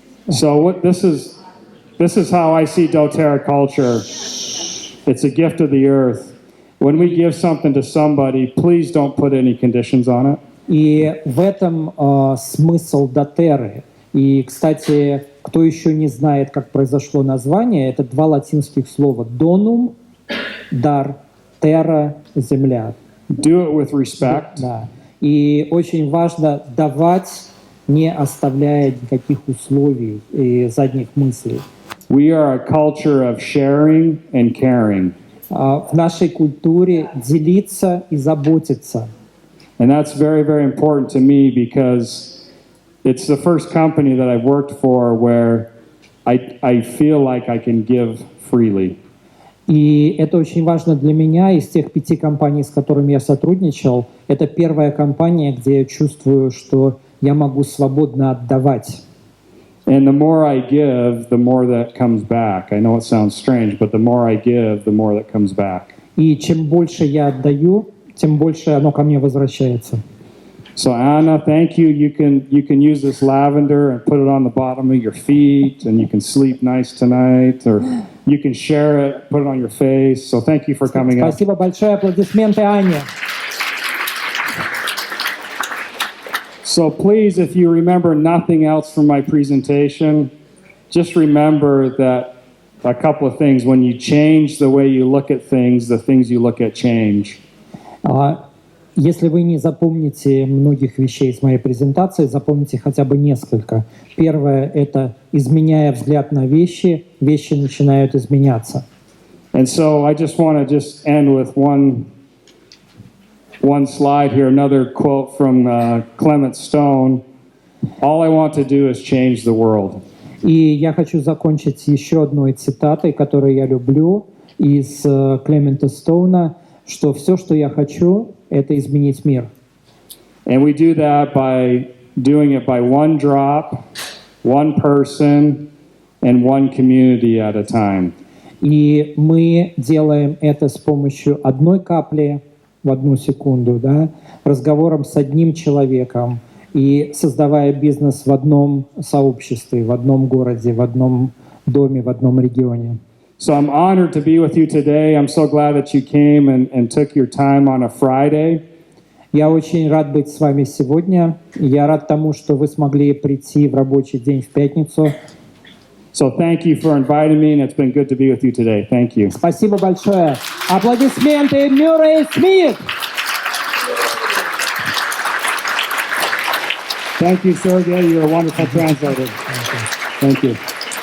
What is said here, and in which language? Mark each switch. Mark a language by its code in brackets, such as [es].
[en] So this is how I see doTERRA culture. It's a gift of the earth. When we give something to somebody, please don't put any conditions on it. [ru] И в этом смысл doTERRA. И, кстати, кто еще не знает, как произошло название, это 2 латинских слова. Donum, дар, terra, земля. [en] Do it with respect. [ru] Да. И очень важно давать, не оставляя никаких условий и задних мыслей. [en] We are a culture of sharing and caring. [ru] В нашей культуре делиться и заботиться. [en] And that's very, very important to me because it's the first company that I've worked for where I feel like I can give freely. [ru] И это очень важно для меня. Из тех 5 компаний, с которыми я сотрудничал, это первая компания, где я чувствую, что я могу свободно отдавать. [en] And the more I give, the more that comes back. I know it sounds strange, but the more I give, the more that comes back. [ru] И чем больше я отдаю, тем больше оно ко мне возвращается. [en] So Anna, thank you. You can use this lavender and put it on the bottom of your feet, and you can sleep nice tonight, or you can share it, put it on your face. So thank you for coming up. [ru] Спасибо большое. Аплодисменты Ане. [en] So please, if you remember nothing else from my presentation, just remember that a couple of things. When you change the way you look at things, the things you look at change. [ru] Если вы не запомните многих вещей из моей презентации, запомните хотя бы несколько. Первое — это изменяя взгляд на вещи, вещи начинают изменяться. [en] And so I just want to end with one slide here, another quote from Clement Stone. All I want to do is change the world. [ru] И я хочу закончить еще одной цитатой, которую я люблю, из Клемента Стоуна, что все, что я хочу, это изменить мир. [en] And we do that by doing it by one drop, one person, and one community at a time. [ru] И мы делаем это с помощью одной капли в одну секунду, да, разговором с одним человеком и создавая бизнес в одном сообществе, в одном городе, в одном доме, в одном регионе. [en] So I'm honored to be with you today. I'm so glad that you came and took your time on a Friday. [ru] Я очень рад быть с вами сегодня. Я рад тому, что вы смогли прийти в рабочий день в пятницу. [en] So thank you for inviting me, and it's been good to be with you today. Thank you. [ru] Спасибо большое. Аплодисменты Мюррей Смит! [en] Thank you, Sergey. You're a wonderful translator. Thank you.